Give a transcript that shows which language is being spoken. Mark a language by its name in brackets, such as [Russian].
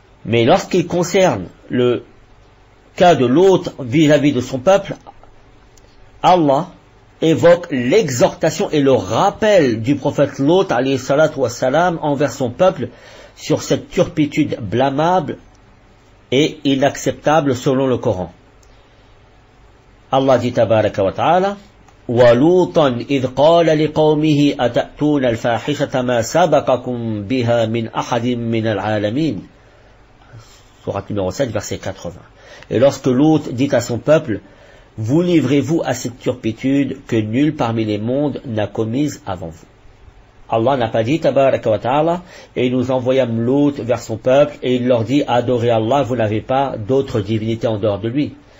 [French] Mais lorsqu'il concerne le cas de Lot vis-à-vis de son peuple, Allah évoque l'exhortation et le rappel du prophète Lot alayhi salatu wassalam envers son peuple sur cette turpitude blâmable et inacceptable selon le Coran. Allah dit tabaraka wa ta'ala: [Arabic] وَلُوطًا إِذْ قَالَ لِقَوْمِهِ أَتَأْتُونَ الْفَاحِشَةَ مَا سَبَقَكُمْ بِهَا مِنْ أَحَدٍ مِنَ الْعَالَمِينَ. [French] Sourate numéro 7, verset 80. Et lorsque Lot dit à son peuple: vous livrez-vous à cette turpitude que nul parmi les mondes n'a commise avant vous. Allah n'a pas dit tabaraka wa ta'ala: et nous envoyâmes Lot vers son peuple et il leur dit: adorez Allah, vous n'avez pas d'autre divinité en dehors de lui.